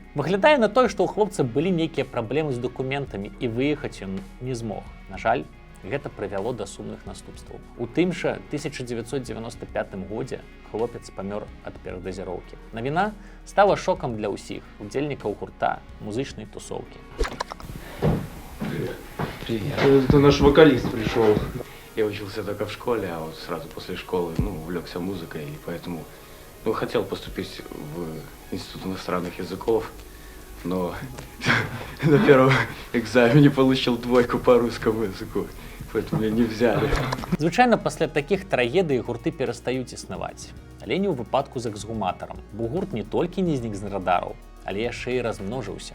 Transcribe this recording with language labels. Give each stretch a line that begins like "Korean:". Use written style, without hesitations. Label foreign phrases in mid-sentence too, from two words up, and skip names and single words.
Belarusian: Выглядае на тое, што ў хлопца былі нейкія праблемы з дакументамі і выехаць ён не змог. На жаль, гэта прывяло да сумных наступстваў. У тым жа 1995 годзе хлопец памёр ад перадазіроўкі. Навіна стала шокам для ўсіх удзельнікаў гурта музычнай тусоўкі.
Russian: Привет. Это наш вокалист пришел. Я учился только в школе, а вот сразу после школы, увлекся музыкой, и поэтому, хотел поступить в Институт иностранных языков, но на первом экзамене получил 2 по русскому языку, поэтому меня не взяли.
Belarusian: Звычайна, пасля такіх трагедый гурты перастаюць існаваць. Але не ў выпадку з эксгуматарам, бо гурт не толькі не знік з радараў, але яшчэ і размножыўся.